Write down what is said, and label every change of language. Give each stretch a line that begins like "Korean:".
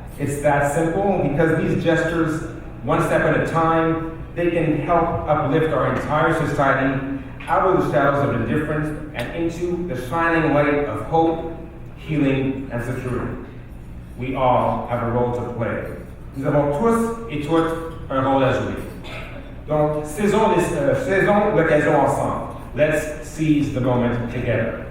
English: It's that simple, because these gestures, one step at a time, they can help uplift our entire society out of the shadows of indifference and into the shining light of hope, healing, and security. We all have a role to play.
French: Nous avons tous et toutes un rôle à jouer. Donc, saisons l'occasion ensemble.
English: Let's seize the moment together.